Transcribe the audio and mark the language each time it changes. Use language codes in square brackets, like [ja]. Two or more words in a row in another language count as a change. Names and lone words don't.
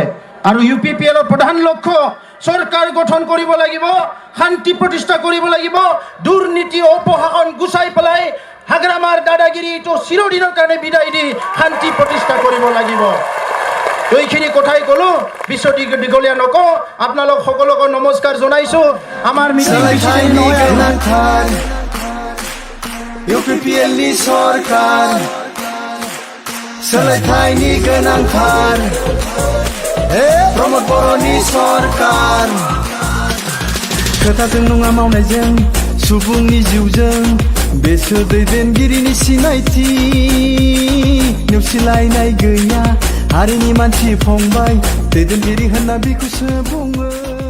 [as] আৰু UPPLৰ প্ৰধান লক্ষ্য চৰকাৰ গঠন কৰিব লাগিব, শান্তি প্ৰতিষ্ঠা কৰিব লাগিব, দুৰ্নীতি অপশাসন গুচাই পেলাই হাগ্ৰামাৰ দাদাগিৰিটো চিৰদিনৰ কাৰণে বিদায় দি শান্তি প্ৰতিষ্ঠা কৰিব লাগিব। এইখিনি কথাই ক'লো, বিশ্ব দীঘলীয়া নকওঁ। আপোনালোক সকলোকে নমস্কাৰ জনাইছোঁ। আমাৰ মিটিং [brx] UPPLनि सरकार सोलायथायनि गोनांथार प्रमद बर'नि सरकार खोथाजों नङा मावनायजों सुबुंनि जिउजों बेसोर दैदेनगिरिनि सिनायथि नेवसिलायनाय गैया हारिनि मानसि फंबाय दैदेनगिरि होनना बिखौसो बुङो।